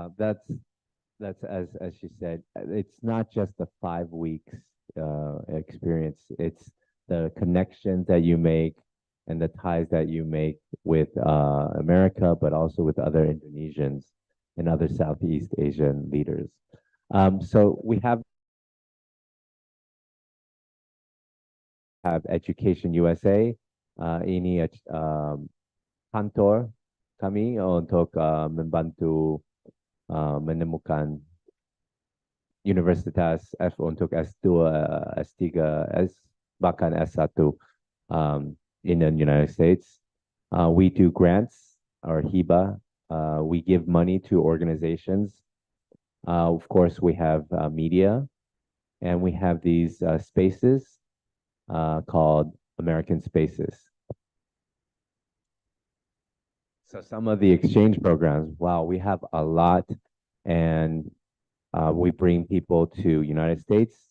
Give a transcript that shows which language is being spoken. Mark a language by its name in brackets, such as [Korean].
[English] That's as she said, it's not just the 5 weeks experience, it's the connections that you make and the ties that you make with America, but also with other Indonesians and other Southeast Asian leaders. [Indonesian] So we have Education USA, ini kantor kami untuk membantu menemukan universitas untuk S2, S3, bahkan S1 in the United States. [English] We do grants or HIBA. We give money to organizations. Of course, we have media, and we have these spaces called American Spaces. So some of the exchange programs, wow, we have a lot, and we bring people to United States.